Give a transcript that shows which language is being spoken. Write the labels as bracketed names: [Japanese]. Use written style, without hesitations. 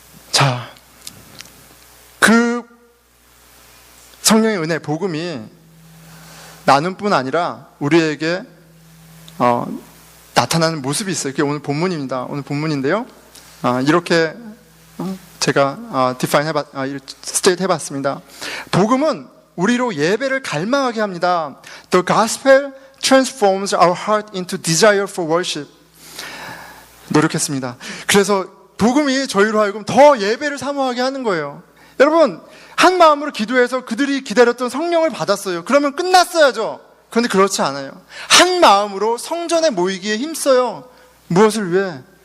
[Korean] 자, 그 성령의 은혜, 복음이 나눌 뿐 아니라 우리에게 나타나는 모습이 있어요. 그게 오늘 본문입니다. 오늘 본문인데요. 이렇게 제가 스테이트 해봤습니다. 복음은 우리로 예배를 갈망하게 합니다. [English] The gospel transforms our heart into desire for worship. [Korean] 노력했습니다. 그래서 복음이 저희로 하여금 더 예배를 사모하게 하는 거예요. 여러분, 한 마음으로 기도해서 그들이 기다렸던 성령을 받았어요. 그러면 끝났어야죠. 그런데 그렇지 않아요. 한 마음으로 성전에 모이기에 힘써요. 무엇을 위해?